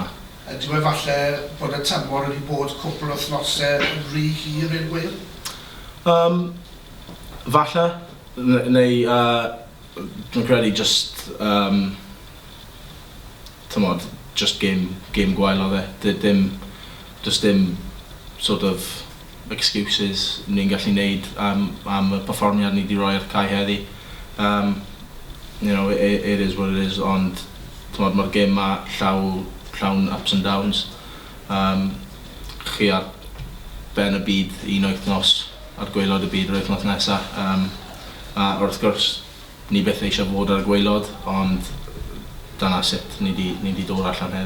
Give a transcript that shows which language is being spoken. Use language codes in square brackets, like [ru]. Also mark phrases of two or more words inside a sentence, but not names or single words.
[cy] Dwi'n meddwl falle bod y tymor wedi bod cwpl o wythnosau yn rhy hir i'r gwyl? Falle, neu dwi'n credu [en] just game [cy] gwael oedd e. Dim [en] sort of excuses [cy] ni'n gallu neud am y perfformiad ni wedi rhoi ar cae heddi. [en] It is what it is, [cy] ond mae'r gêm yma llawn [en] ups and downs. [cy] Chi ar ben y byd un wythnos ar gwaelod y byd yr wythnos nesaf. A wrth gwrs, ni beth eisiau fod ar gwaelod, ond dyna sut ni di dod allan heddi.